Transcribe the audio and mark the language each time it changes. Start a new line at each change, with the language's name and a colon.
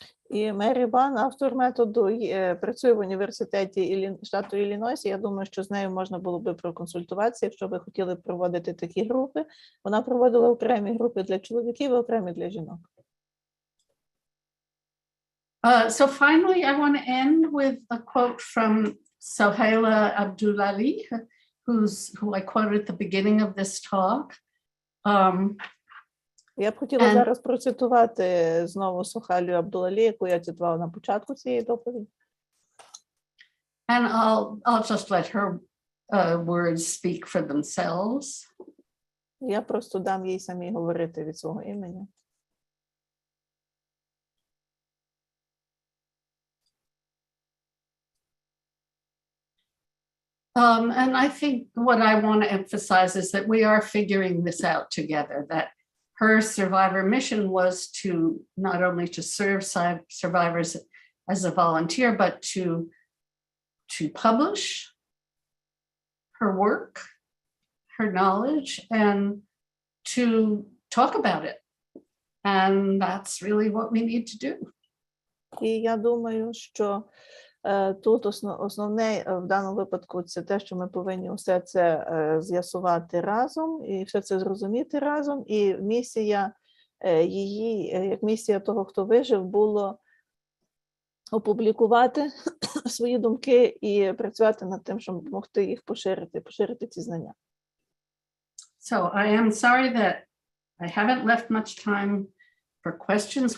Ukrainian: І Мері Бан, автор методу, працює в університеті штату Іллінойс. Я думаю, що з нею можна було би проконсультуватися, якщо ви хотіли проводити такі групи. Вона проводила окремі групи для чоловіків і окремі для жінок.
English: So finally, I want to end with a quote from Sohaila Abdullahi, who I quoted at the beginning of this talk.
Ukrainian: Я б хотіла зараз процитувати знову Сохалю Абдуллалі, яку я цитувала на початку цієї доповіді.
English: And I'll just let her words speak for themselves.
Ukrainian: Я просто дам їй самій говорити від свого імені.
English: And I think what I want to emphasize is that we are figuring this out together, that her survivor mission was to not only to serve survivors as a volunteer, but to publish her work, her knowledge, and to talk about it. And that's really what we need to do.
Ukrainian: І я думаю, що тут основне в даному випадку це те, що ми повинні все це з'ясувати разом і все це зрозуміти разом. І місія її, як місія того, хто вижив, було опублікувати свої думки і працювати над тим, щоб допомогти їх поширити ці знання.
English: So I am sorry that I haven't left much time for questions.